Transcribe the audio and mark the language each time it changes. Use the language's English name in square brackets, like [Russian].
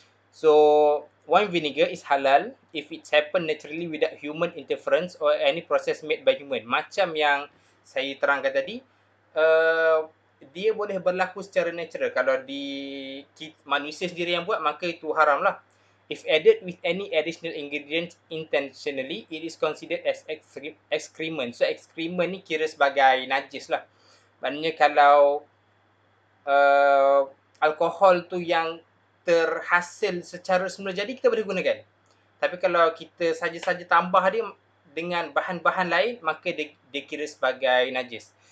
[English] So wine vinegar is halal if it happen naturally without human interference or any process made by human. [Malay] Macam yang saya terangkan tadi, dia boleh berlaku secara natural. Kalau manusia sendiri yang buat, maka itu haram lah. [English] If added with any additional ingredients intentionally, it is considered as excrement. [Malay] So excrement ni kira sebagai najis lah. Maknanya kalau alkohol tu yang terhasil secara semula jadi, kita boleh gunakan. Tapi kalau kita saja-saja tambah dia dengan bahan-bahan lain, maka dia kira sebagai najis.